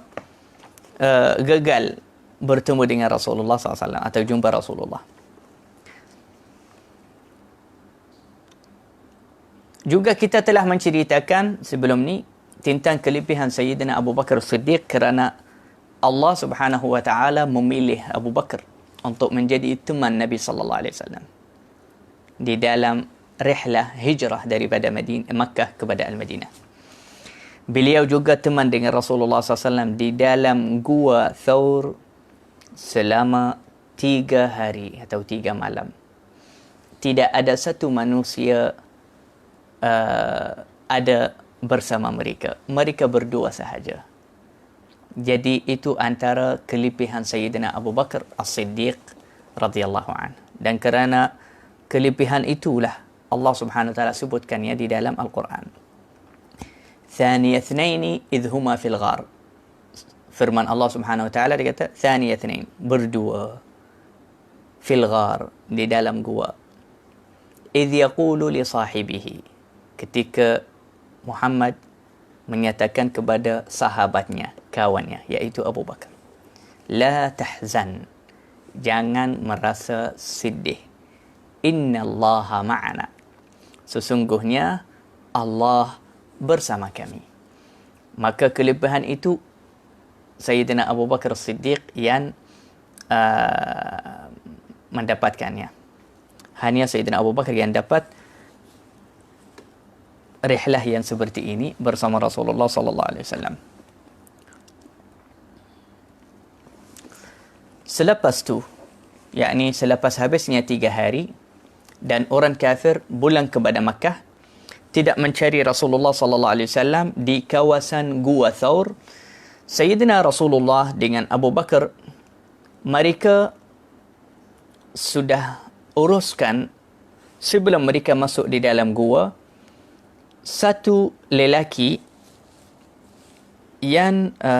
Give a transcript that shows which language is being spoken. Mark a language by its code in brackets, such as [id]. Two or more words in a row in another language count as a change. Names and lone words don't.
[ms] Gagal bertemu dengan Rasulullah SAW atau jumpa Rasulullah. Juga kita telah menceritakan sebelum ni tentang kelebihan Sayyidina Abu Bakar Siddiq, kerana [ar] الله سبحانه وتعالى [ms] memilih Abu Bakar untuk menjadi teman Nabi [ar] صلى الله عليه وسلم [ms] di dalam rihlah hijrah daripada Makkah kepada Al-Madinah. Beliau juga teman dengan Rasulullah SAW di dalam Gua Thur selama 3 hari atau 3 malam. Tidak ada satu manusia ada bersama mereka. Mereka berdua sahaja. Jadi itu antara kelebihan Sayyidina Abu Bakar As-Siddiq [ar] رضي الله عن. [ms] Dan kerana kelebihan itulah [ar] الله سبحانه وتعالى [ms] sebutkannya di dalam Al-Quran. [ar] ثاني اثنين إذ هما في الغار. [ms] Firman [ar] الله سبحانه وتعالى [ms] dia kata [ar] ثاني اثنين, [ms] berdua, [ar] في الغار, [ms] di dalam gua. [ar] إذ يقول لصاحبه, [ms] ketika Muhammad menyatakan kepada sahabatnya, kawannya, iaitu Abu Bakar, [ar] لا تحزن, [ms] jangan merasa sedih, [ar] إن الله معنا, [ms] sesungguhnya Allah bersama kami. Maka kelebihan itu Sayyidina Abu Bakar Siddiq yang mendapatkannya. Hanya Sayyidina Abu Bakar yang dapat rihlah yang seperti ini bersama Rasulullah [ar] صلى الله عليه وسلم. [ms] Selepas tu, yakni selepas habisnya 3 hari dan orang kafir pulang kepada Makkah, tidak mencari Rasulullah [ar] صلى الله عليه وسلم [ms] di kawasan Gua Thawr, Sayyidina Rasulullah dengan Abu Bakar, mereka sudah uruskan sebelum mereka masuk di dalam gua, satu lelaki yang